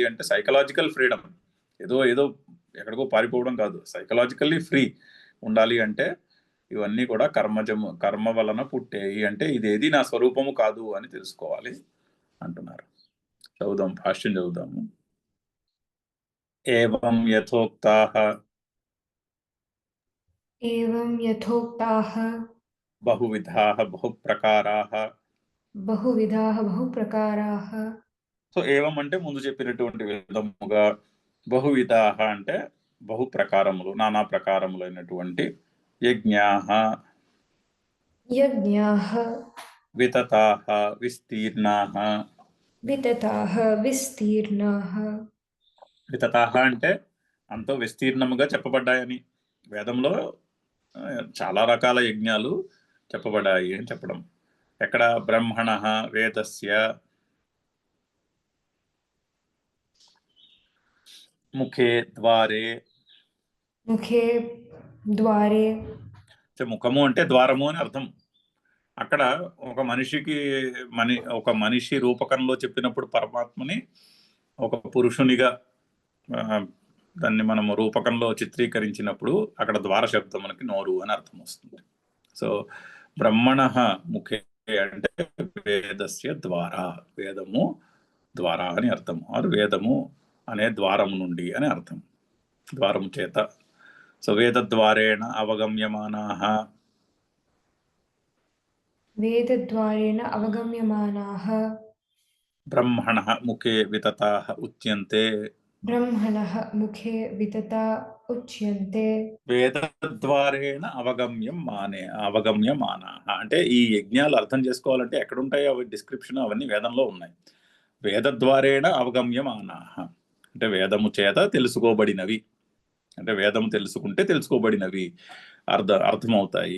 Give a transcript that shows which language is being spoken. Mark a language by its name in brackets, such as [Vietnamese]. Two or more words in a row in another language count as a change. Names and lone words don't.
[Telugu] అంటే [English] psychological freedom, [Telugu] ఏదో ఎక్కడికో పారిపోవడం కాదు. [English] psychologically free [Telugu] ఉండాలి అంటే ఇవన్నీ కూడా కర్మ వలన పుట్టేయి. అంటే ఇదేది నా స్వరూపము కాదు అని తెలుసుకోవాలి అంటున్నారు. చదువుదాం, భాష్యం చదువుదాము. [Sanskrit] ఏవం యథోక్తాః एवं यथोक्ताः బహువిధాః బహుప్రకారాః. बहुविधाः बहुप्रकाराः. [Telugu] సో ఏవం అంటే ముందు చెప్పినటువంటి విధముగా, బహువిధాః అంటే బహు ప్రకారములు, నానా ప్రకారములైనటువంటి యజ్ఞాః, [Sanskrit] यज्ञाः వితతాః విస్తీర్ణాః. वितताः विस्तीर्णाः. [Telugu] వితతాః అంటే అంతో విస్తీర్ణముగా చెప్పబడ్డాయని. వేదంలో చాలా రకాల యజ్ఞాలు చెప్పబడ్డాయి అని చెప్పడం. [Sanskrit] ఎక్కడ? బ్రహ్మణః వేదస్య ముఖే ద్వారే. मुखे द्वारे. [Telugu] ముఖము అంటే ద్వారము అని అర్థం. అక్కడ ఒక మనిషి రూపకంలో చెప్పినప్పుడు పరమాత్మని ఒక పురుషునిగా దాన్ని మనము రూపకంలో చిత్రీకరించినప్పుడు అక్కడ ద్వార శబ్దం మనకి నోరు అని అర్థం వస్తుంది. సో [Sanskrit] బ్రహ్మణః ముఖే [Telugu] అంటే వేదస్య ద్వారా, వేదము ద్వారా అని అర్థం. ఆరు వేదము అనే ద్వారము నుండి అని అర్థం, ద్వారము చేత. [Sanskrit] సో వేదద్వారేణ అవగమ్యమానాః, वेदद्वारेण अवगम्यमानाः. బ్రహ్మణః ముఖే వితతాః ఉచ్యంతే. ब्रह्मणः मुखे वितता उच्यन्ते. వేదద్వారేణ అవగమ్యమానాః [Telugu] అంటే ఈ యజ్ఞాలు అర్థం చేసుకోవాలంటే ఎక్కడుంటాయో అవి డిస్క్రిప్షన్ అవన్నీ వేదంలో ఉన్నాయి. [Sanskrit] వేదద్వారేణ అవగమ్యమానాః [Telugu] అంటే వేదము చేత తెలుసుకోబడినవి, అంటే వేదము తెలుసుకుంటే తెలుసుకోబడినవి అర్థమవుతాయి.